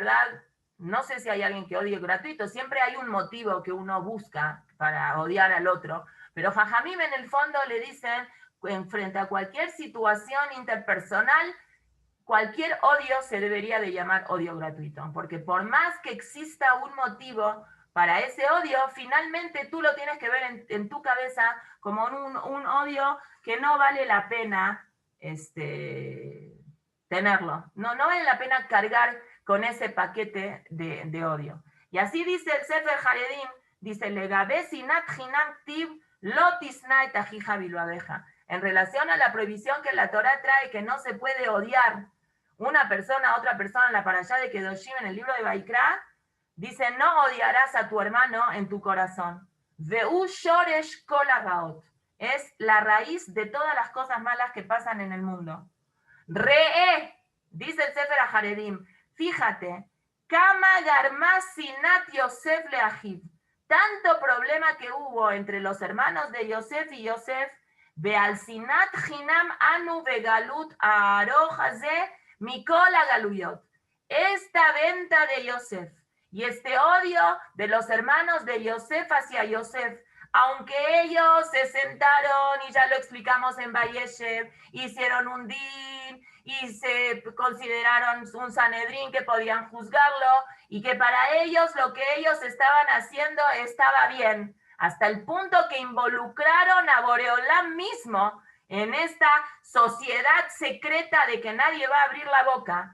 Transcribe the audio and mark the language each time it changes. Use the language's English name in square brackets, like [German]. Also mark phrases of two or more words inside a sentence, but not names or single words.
[Spanish] verdad no sé si hay alguien que odie gratuito, siempre hay un motivo que uno busca para odiar al otro, pero jajamim en el fondo le dicen, en frente a cualquier situación interpersonal, cualquier odio se debería de llamar odio gratuito, porque por más que exista un motivo para ese odio, finalmente tú lo tienes que ver en tu cabeza como un odio que no vale la pena tenerlo. No vale la pena cargar con ese paquete de odio. Y así dice el Sefer Haredim, dice, [Hebrew] לגבי שנאת חנם כתיב לא תשנא את אחיך בלבבך. [Spanish] En relación a la prohibición que la Torah trae, que no se puede odiar una persona a otra persona en la parashá de Kedoshim, en el libro de Vaikra, dice, no odiarás a tu hermano en tu corazón. [Hebrew] והוא שורש כל הרעות. [Spanish] Es la raíz de todas las cosas malas que pasan en el mundo. Re'e, dice el Sefer Haredim, fíjate, [Hebrew] כמה גרמה שנאת יוסף לאחיו. [Spanish] Tanto problema que hubo entre los hermanos de Yosef y Yosef, [Hebrew] ועל שנאת חנם אנו בגלות הארוך הזה מכל הגלויות. [Spanish] Esta venta de Yosef y este odio de los hermanos de Yosef hacia Yosef, aunque ellos se sentaron, y ya lo explicamos en Vayeshev, hicieron un din y se consideraron un Sanedrín que podían juzgarlo, y que para ellos lo que ellos estaban haciendo estaba bien, hasta el punto que involucraron a Boreolam mismo en esta sociedad secreta de que nadie va a abrir la boca.